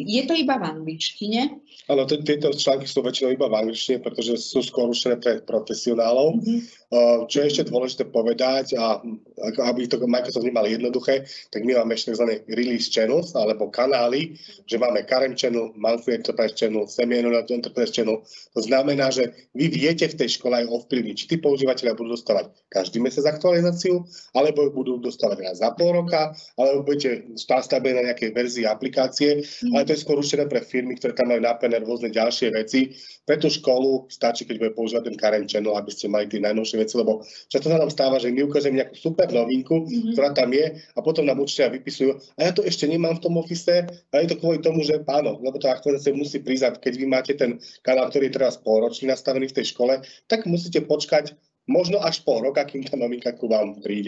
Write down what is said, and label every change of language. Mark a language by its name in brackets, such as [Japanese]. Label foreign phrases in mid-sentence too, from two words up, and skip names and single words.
[Slovak] Je to iba v angličtine? Áno, tieto články sú väčšinou iba v angličtine, pretože sú skôr určené pre profesionálov. Čo je ešte dôležité povedať, a aby to Microsoft nemal jednoduché, tak my máme ešte tzv. [English] Release channels, [Slovak] alebo kanály, že máme Current Channel, Monthly Enterprise Channel, Semi-Annual Enterprise Channel. To znamená, že vy viete v tej škole aj ovplyvniť, či tí používateľia budú dostávať každý mesiac aktualizáciu, alebo budú dostávať raz za pol roka, alebo budete stabilné na nejakej verzii aplikácie, ale to je skôr určené pre firmy, ktoré tam majú napené rôzne ďalšie veci. Pre tú školu stačí, keď bude používať ten Current Channel, aby ste mali tie najnovšie veci, lebo často sa nám stáva, že my ukážeme nejakú super novinku, ktorá tam je, a potom nám učiteľia vypisujú, a ja to ešte nemám v tom office, a je to kvôli tomu, že áno, lebo tá aktualizácia musí prísť, keď vy máte ten kanál, ktorý je teraz polročný nastavený v tej škole, tak musíte počkať možno až pol roka, kým tá novinka ku vám príde.